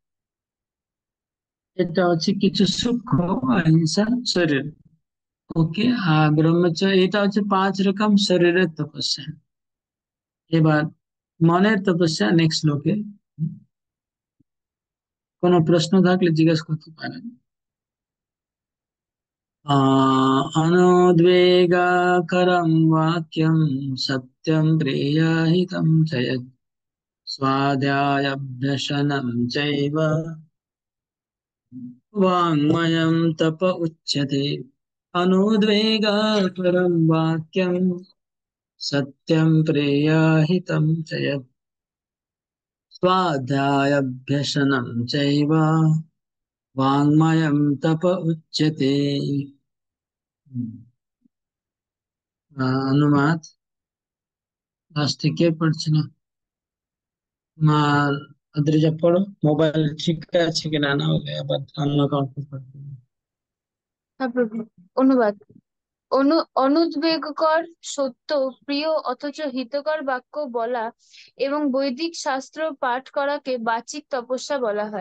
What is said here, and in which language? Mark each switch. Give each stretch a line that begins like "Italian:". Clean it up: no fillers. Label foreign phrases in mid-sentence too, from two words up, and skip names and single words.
Bangla: এটা হচ্ছে কিছু সূক্ষ্ম অহিংসা শরীর। ওকে, আর ব্রহ্মচর্য এটা হচ্ছে 5 রকম শরীরের তপস্যা। এবার মনের তপস্যা নেক্সট শ্লোকে। কোনো প্রশ্ন থাকলে জিজ্ঞেস করতে পারেন।
Sanskrit: अनुद्वेगाकरं वाक्यं सत्यं प्रियहितं च यत् स्वाध्यायाभ्यसनं चैव वाङ्मयं तप उच्यते। अनुद्वेगाकरं वाक्यं सत्यं प्रियहितं च यत् स्वाध्यायाभ्यसनं चैव वाङ्मयं तप उच्यते।
Bangla: अनुवाद লাস্ট থেকে পড়ছি না। আর আদ্রিজা পড়ো, মোবাইল ঠিক আছে কিনা, না হলে আবার অন্য কাউকে পড়তে হবে। হ্যাঁ প্রভু। অনুবাদ। অনুদ্বেগকর, সত্য, প্রিয় অথচ হিতকর বাক্য বলা এবং বৈদিক শাস্ত্র পাঠ করাকে বাচিক তপস্যা বলা হয়।